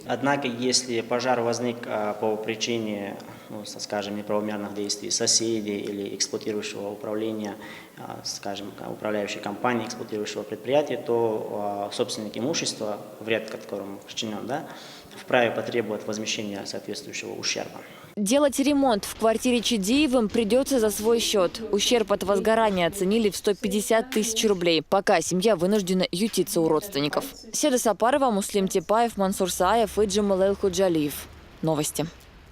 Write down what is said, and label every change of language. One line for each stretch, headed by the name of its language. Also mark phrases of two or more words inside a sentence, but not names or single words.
Russian: Однако, если пожар возник по причине, скажем, неправомерных действий соседей или эксплуатирующего управления, скажем, управляющей компании, эксплуатирующего предприятия, то собственник имущества, вред которому причинен, вправе потребовать возмещения соответствующего ущерба. Делать ремонт в квартире Чидиевым придется за свой счет. Ущерб от возгорания оценили в 150 тысяч рублей. Пока семья вынуждена ютиться у родственников. Седа Сапарова, Муслим Типаев, Мансур Саев и Джамалел Худжалиев. Новости.